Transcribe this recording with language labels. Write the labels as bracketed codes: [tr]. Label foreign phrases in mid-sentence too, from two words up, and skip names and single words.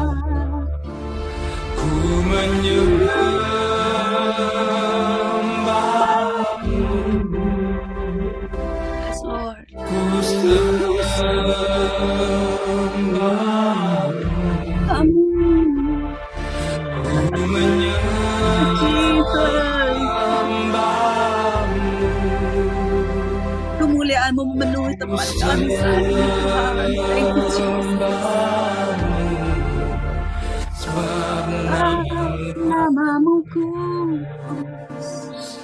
[id] Ku menyembah, [en] Yes, Lord. [id] ku sembah, Amin. ku menyembah, Kemuliaan-Mu memenuhi tempat kami saat ini, Tuhan. [en] Thank you, Jesus. [id] sebab Namamu kudus.